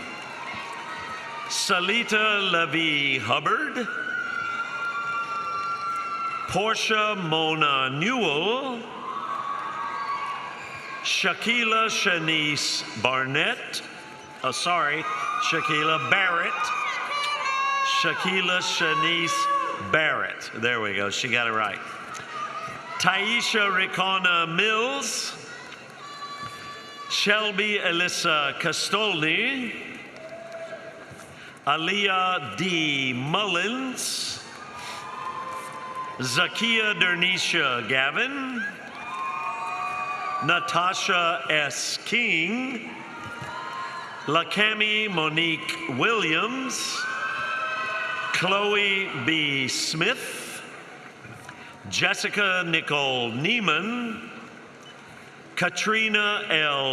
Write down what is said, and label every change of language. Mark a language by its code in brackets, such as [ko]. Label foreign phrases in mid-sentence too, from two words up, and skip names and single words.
[en] Salita Levy Hubbard, Portia Mona Newell, Shaquila Shanice Barnett, Shaquila Barrett, Shaquila Shanice Barrett. There we go, she got it right. Taisha Ricona Mills, Shelby Alyssa Castolni, Aaliyah D. Mullins, Zakia Dernisha Gavin, Natasha S. King, Lakami Monique Williams, Chloe B. Smith, Jessica Nicole Neiman, Katrina L.